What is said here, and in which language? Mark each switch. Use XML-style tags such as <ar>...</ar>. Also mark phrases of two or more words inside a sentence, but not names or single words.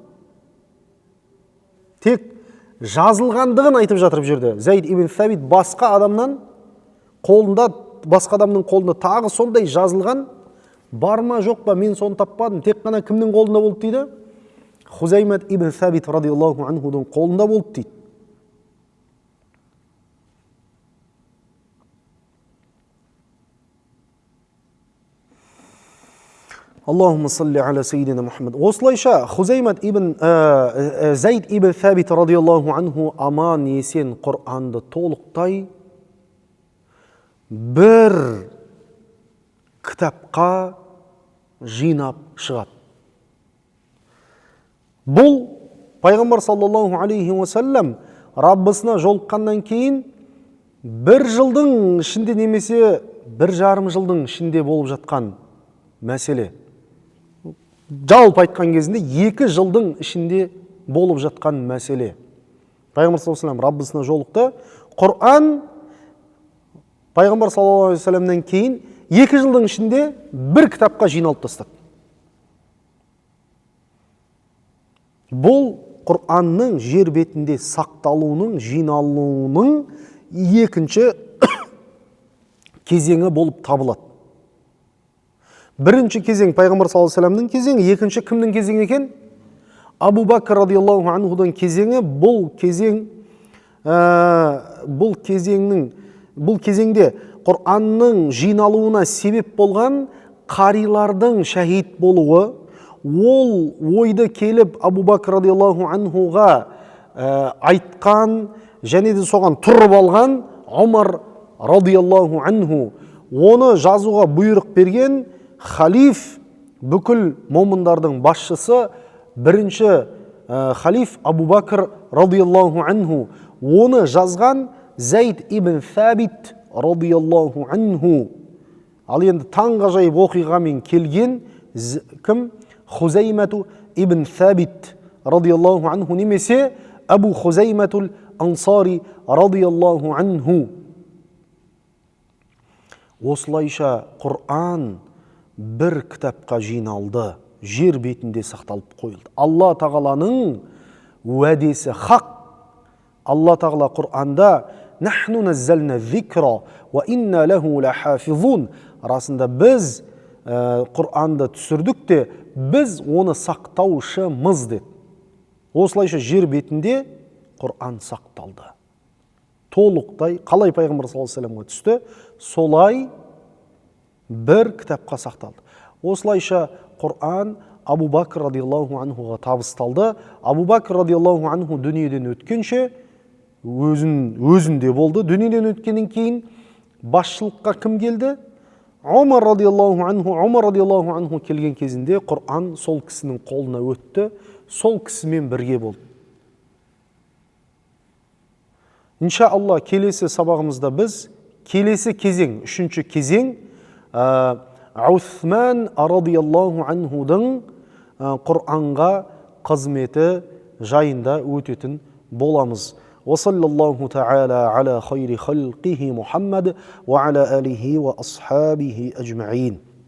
<kk>Тек жазылғандығын айтып жатыр бұл жерде. Зайд ибн Сабит басқа адамның қолында тағы сондай жазылған бар ма жоқ па, мен соны таппадым. Тек қана кімнің қолында болды дейді? Хузаймат ибн Сабит</kk> <ar>رضي الله عنه</ar> <kk>қолында болды дейді.</kk> <ar>اللهم صل على سيدنا محمد.</ar> <kk>Осылайша Зайд ибн Сабит</kk> <ar>رضي الله عنه</ar> <kk>аман есен Құранды толықтай бір кітапқа жинап шығады. Бұл пайғамбар</kk> <ar>صلى الله عليه وسلم</ar> <kk>Раббысына жолыққаннан кейін бір жылдың ішінде немесе 1,5 жылдың ішінде болып жатқан мәселе. жалпы айтқан кезінде 2 жылдың ішінде болып жатқан мәселе. Пайғамбар</kk> <ar>صلى الله عليه وسلم</ar> <kk>Раббысына жолықты. Құран Пайғамбар</kk> <ar>صلى الله عليه وسلم</ar> <kk>кейін 2 жылдың ішінде бір кітапқа жиналып тастады. Бұл Құранның жер бетінде сақталуының, жиналуының екінші кезеңі болып табылады. Бірінші кезең Пайғамбар</kk> <ar>صلى الله عليه وسلم</ar> <kk>кезеңі, екінші кімнің кезеңі екен? Абу Бакр</kk> <ar>رضي الله عنه</ar> <kk>кезеңі. Бұл кезеңде Құранның жиналуына себеп болған қарилардың шәһид болуы, ол ойды келіп Абу Бакр</kk> <ar>رضي الله عنه</ar> <kk>айтқан және де соған тұрып алған Омар</kk> <ar>رضي الله عنه,</ar> <kk>оны жазуға бұйрық берген халиф, бүкіл момындардың басшысы, бірінші халиф Абу Бакр</kk> <ar>رضي الله عنه.</ar> <kk>Оны жазған Зайд ибн Сабит</kk> <ar>رضي الله عنه.</ar> <kk>Ал енді таңғажайып оқиғамен келген кім? Хузаймату ибн Сабит</kk> <ar>رضي الله عنه,</ar> <kk>немесе Абу Хузайматул Ансари</kk> <ar>رضي الله عنه.</ar> <kk>Осылайша Құран бір кітапқа жиналды, жер бетінде сақталып қойылды. Алла тағаланың уәдесі хақ. Алла тағала Құранда</kk> <ar>«نحن نزلنا ذكرا وإنا له لحافظون».</ar> <kk>Расында біз Құранды түсірдік те, біз оны сақтаушымыз деді. Осылайша жер бетінде Құран сақталды. Толықтай, қалай Пайғамбар</kk> <ar>صلى الله عليه وسلم</ar> <kk>түсті, солай бір кітапқа сақталды. Осылайша Құран Абу Бакр</kk> <ar>رضي الله عنه</ar> <kk>табысталды. Абу Бакр</kk> <ar>رضي الله عنه</ar> <kk>дүниеден өткенше өзінде болды. Дүниеден өткеннен кейін басшылыққа кім келді?</kk> <ar>عمر رضي الله عنه.</ar> <kk>Омар</kk> <ar>رضي الله عنه</ar> <kk>келген кезінде Құран сол кісінің қолына өтті, сол кісімен бірге болды. Иншаалла келесі сабағымызда біз келесі кезең, үшінші кезең Усман</kk> <ar>رضي الله عنه</ar> <kk>Құранға қызметі жайында өтетін боламыз.</kk> <ar>وصلى الله تعالى على خير خلقه محمد وعلى آله وأصحابه أجمعين.</ar>